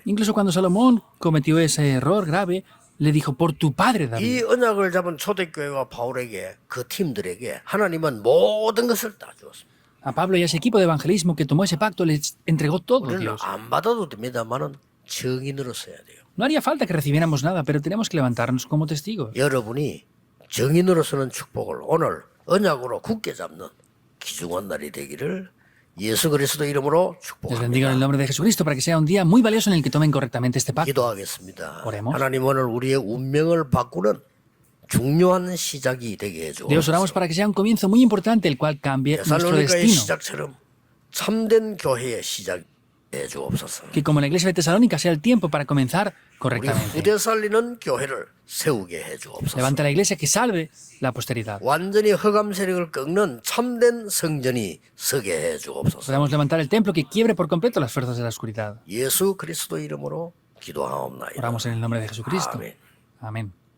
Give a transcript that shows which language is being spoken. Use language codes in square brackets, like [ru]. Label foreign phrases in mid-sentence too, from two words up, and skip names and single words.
[es] Incluso cuando Salomón cometió ese error grave, le dijo, por tu padre David. [ko] 이 언약을 잡은 초대교회와 바울에게 그 팀들에게 하나님은 모든 것을 다 주었습니다. [es] A Pablo y a ese equipo de evangelismo que tomó ese pacto les entregó todo [ko] 우리는 [es] Dios. [ko] 안 받아도 됩니다만은 증인으로서 해야 돼요. [es] No haría falta que recibiéramos nada, pero tenemos que levantarnos como testigos. [ko] 여러분이 증인으로서는 축복을 오늘 언약으로 굳게 잡는 귀중한 날이 되기를 예수 그리스도 이름으로 [es] Les bendigo en el [ko] 축복합니다. [es] nombre de Jesucristo para que sea un día muy valioso en el que tomen correctamente este pacto. [ko] 기도하겠습니다. [es] Oremos. [ko] 하나님 오늘 우리의 운명을 바꾸는 중요한 시작이 되게 해주옵소서. [es] Dios, oramos para que sea un comienzo muy importante el cual cambie nuestro [ko] 데살로니가의 [es] destino. [ko] 시작처럼 참된 교회의 시작해 주옵소서. [es] Que como la iglesia de Tesalónica sea el tiempo para comenzar [ko] 우리 [es] correctamente. [ko] 후대 살리는 교회를 세우게 해 주옵소서. [es] Levanta la iglesia que salve la posteridad. [ko] 완전히 흑암 세력을 꺾는 참된 성전이 서게 해 주옵소서. [es] Podamos levantar el templo que quiebre por completo las fuerzas de la oscuridad. [ko] 예수 그리스도 이름으로 기도하옵나이다. [es] Oramos en el nombre de Jesucristo. [ko] 아멘. [es] Amén.